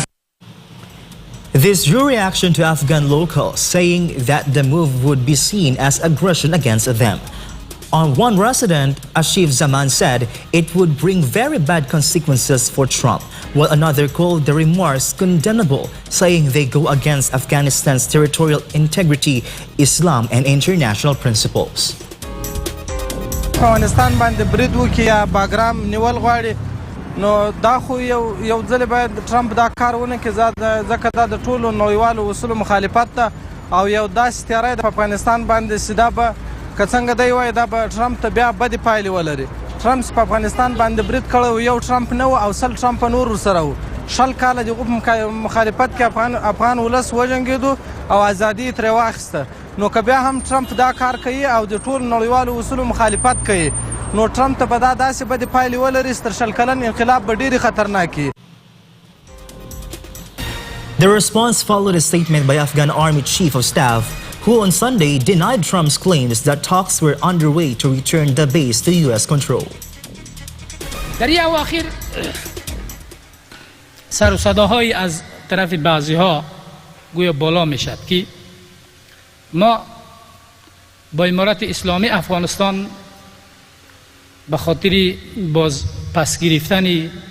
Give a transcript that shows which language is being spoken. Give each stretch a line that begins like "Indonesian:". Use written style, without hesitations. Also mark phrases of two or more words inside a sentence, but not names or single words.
English: This drew reaction to Afghan locals, saying that the move would be seen as aggression against them. One resident, Ashif Zaman, said it would bring very bad consequences for Trump, while another called the remarks condemnable, saying they go against Afghanistan's territorial integrity, Islam, and international principles.
Pashto: افغانستان باندې برید وکړي یا باګرام نیول غواړي نو دا خو یو ځل باید ټرمپ دا کار ونه کړي ځکه دا د ټولو نړیوالو اصولو مخالفت ده او یو داسې تیاری د افغانستان باندې سیده به که څنګه دی وایي دا به ټرمپ ته بیا بدې پایلې ولري ټرمپ په افغانستان باندې برید کړی یو ټرمپ نه و او سل ټرمپ نور ورسره و شل کاله د مخالفت کې افغان ولس وجنګېدو او ازادي ترې واخیسته نو که بیا هم ټرمپ دا کار کوي او د ټولو نړیوالو اصولو مخالفت کوي نو ټرمپ ته به دا داسې بدې پایلې ولري تر شل کلن انقلاب به ډېرې خطرناکې.
English: The response followed a statement by Afghan Army Chief of Staff, who on Sunday denied Trump's claims that talks were underway to return the base to U.S. control.
Persian: در این اواخر سر و صداهایی از طرف بعضی‌ها گویا بالا میشد که ما با امارت اسلامی افغانستان به خاطر باز پس گرفتن